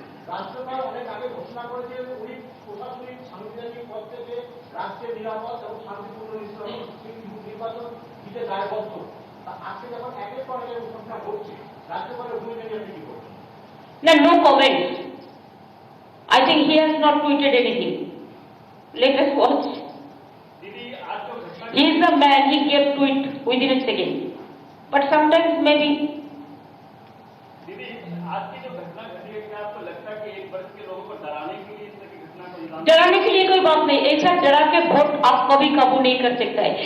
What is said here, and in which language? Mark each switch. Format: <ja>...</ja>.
<bn>রাষ্ট্রপতি অনেক আগে ঘোষণা করেছে উনি প্রশাসনিক সাংবিধানিক পদ থেকে রাষ্ট্রের নিরাপদ এবং শান্তিপূর্ণ নির্বাচন দিতে দায়বদ্ধ। আজকে যখন একের পর এক ঘটনা ঘটছে, রাজ্যপালের ভূমিকা নিয়ে আপনি কি বলছেন?</bn> <en>No comments. I think he has not tweeted anything. Let us watch. He is the man, he gave tweet within a second. But sometimes maybe.</en> <hi>दीदी, आज की जो घटना घटी है, क्या आपको लगता है कि एक वर्ष के लोगों को डराने के लिए इस तरह की घटना को अंजाम? डराने के लिए कोई बात नहीं, ऐसा डरा के वोट आप कभी काबू नहीं कर सकता है।</hi>